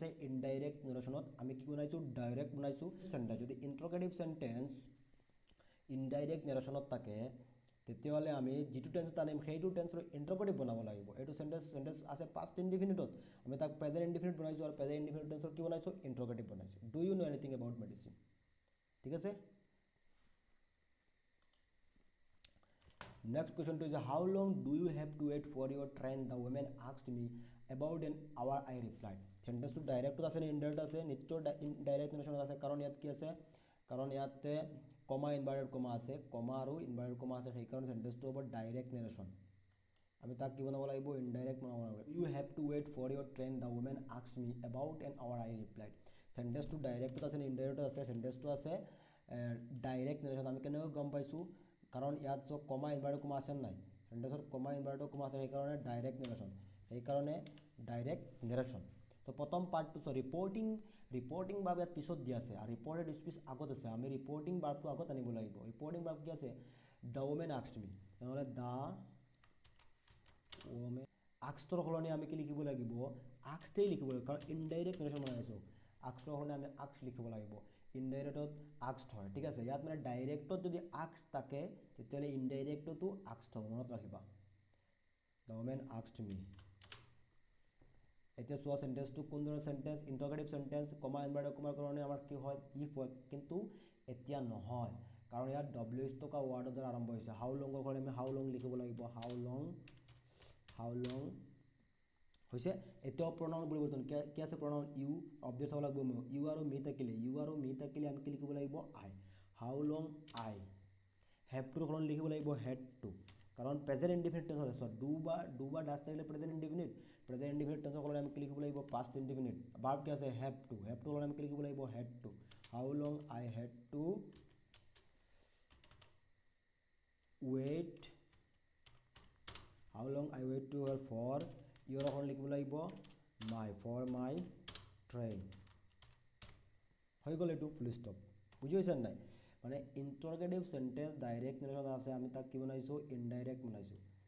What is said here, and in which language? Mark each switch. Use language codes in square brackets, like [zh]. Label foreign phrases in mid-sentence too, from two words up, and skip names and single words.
[en] indirect narration [as] আমি কি বনাইছোঁ ডাইৰেক্ট বনাইছোঁ সেন্টেন্স যদি [en] interrogative sentence indirect narration [as] থাকে তেতিয়াহ'লে আমি যিটো টেন্স টানিম সেইটো টেন্সৰ ইন্ট্ৰগেটিভ বনাব লাগিব এইটো সেন্টেন্স আছে [en] past indefinite [as] আমি তাক [en] present indefinite [as] বনাইছোঁ আৰু [en] present indefinite tense [as] কি বনাইছোঁ ইন্ট্ৰগেটিভ বনাইছোঁ [en] do you know anything about medicine [as] ঠিক আছে [en] Next question is how long do you have to wait for your train? The woman asked me about an hour. I replied. Sentence to direct [as] আছে নে indirect আছে নিশ্চয় [en] direct narration [as] আছে কাৰণ ইয়াত কি আছে কাৰণ ইয়াতে [en] comma inverted comma [as] আছে কমা আৰু [en] inverted comma [as] আছে সেইকাৰণে সেন্টেন্সটো হ'ব [en] direct narration [as] আমি তাক কি বনাব লাগিব ইনডাইৰেক্ট বনাব লাগিব [en] you have to wait for your train the woman asked me about an hour I replied [as] সেন্টেন্সটো ডাইৰেক্টত আছে নে ইনডাইৰেক্টত আছে সেন্টেন্সটো আছে [en] direct narration [as] আমি কেনেকৈ গম পাইছোঁ কাৰণ ইয়াত যে [en] comma inverted comma [as] আছে নাই সেন্টেন্সত [en] comma inverted comma [as] আছে সেইকাৰণে ডাইৰেক্ট নেৰেশ্যন তো প্ৰথম পাৰ্টটো চ [en] reporting verb [as] ইয়াত পিছত দিয়া আছে আৰু [en] reported speech [as] আগত আছে আমি [en] reporting verb [as] আগত আনিব লাগিব [en] reporting verb [as] কি আছে [en] the woman asked me [as] নহ'লে দ্য [en] woman asked [as] সলনি আমি কি লিখিব লাগিব আস্কডেই লিখিব লাগিব কাৰণ [en] indirect narration [as] বনাই আছোঁ আস্কডৰ সলনি আমি আস্ক লিখিব লাগিব ইনডাইৰেক্টত আস্কড হয় ঠিক আছে ইয়াত মানে ডাইৰেক্টত যদি আস্ক থাকে তেতিয়াহ'লে ইনডাইৰেক্টতো আস্কড হ'ব মনত ৰাখিবা [en] the woman asked me [as] এতিয়া চোৱা সেন্টেন্সটো কোন ধৰণৰ সেন্টেন্স [en] interrogative sentence comma inverted comma [as] কাৰণে আমাৰ কি হয় ইফ হয় কিন্তু এতিয়া নহয় কাৰণ ইয়াত ডব্লিউ থকা ৱাৰ্ডৰ দ্বাৰা আৰম্ভ হৈছে [en] how long [as] কাৰণে আমি [en] how long [as] লিখিব লাগিব [en] how long [as] হৈছে এতিয়াও প্ৰনাউন পৰিৱৰ্তন কি আছে [en] pronoun you obvious [as] হ'ব লাগিব ইউ আৰু মি থাকিলে আমি কি লিখিব লাগিব [en] I how long I have to [as] সলনি লিখিব লাগিব [en] had to [as] কাৰণ [en] present indefinite tense [as] আছে ডু বা ডাজ থাকিলে [en] present indefinite tense [as] সলনি আমি কি লিখিব লাগিব [en] past indefinite verb [as] কি আছে [en] have to [as] সলনি আমি কি লিখিব লাগিব [en] had to how long I had to wait how long I wait to for your [as] সলনি লিখিব লাগিব [en] for my train [as] হৈ গ'ল এইটো [en] full stop [as] বুজি পাইছা নাই মানে [en] interrogative sentence direct narration [as] আছে আমি তাক কি বনাইছোঁ ইনডাইৰেক্ট বনাইছোঁ